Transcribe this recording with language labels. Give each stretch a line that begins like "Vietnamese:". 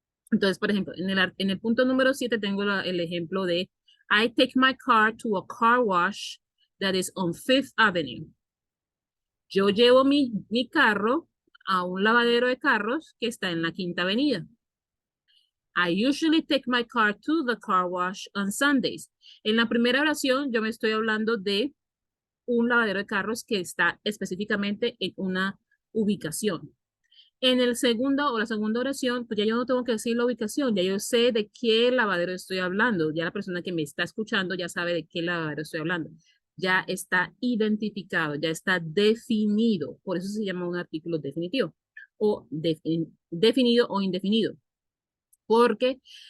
Spanish: Entonces, por ejemplo, en el punto número 7 tengo el ejemplo de
English: I take my car to a car wash that is on Fifth Avenue.
Spanish: Yo llevo mi carro a un lavadero de carros que está en la Quinta Avenida.
English: I usually take my car to the car wash on Sundays.
Spanish: En la primera oración yo me estoy hablando de un lavadero de carros que está específicamente en una ubicación. En el segundo o la segunda oración, pues ya yo no tengo que decir la ubicación, ya yo sé de qué lavadero estoy hablando, ya la persona que me está escuchando ya sabe de qué lavadero estoy hablando, ya está identificado, ya está definido, por eso se llama un artículo definitivo, o definido o indefinido, porque